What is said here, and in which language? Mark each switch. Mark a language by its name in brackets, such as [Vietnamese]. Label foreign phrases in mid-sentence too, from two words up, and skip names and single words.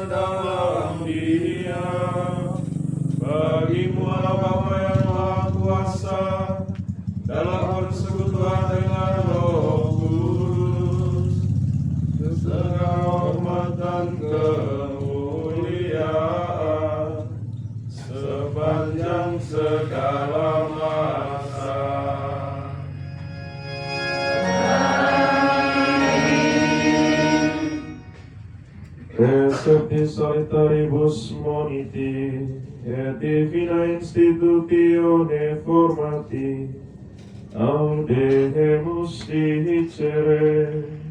[Indonesian] dalam Dia, bagimu Allah Bapa yang Maha Kuasa, dalam persekutuan dengan Roh Kudus, segala hormat dan kemuliaan sepanjang segala masa. [Latin] Recepti solitaribus moniti et divina institutione formati audemus dicere.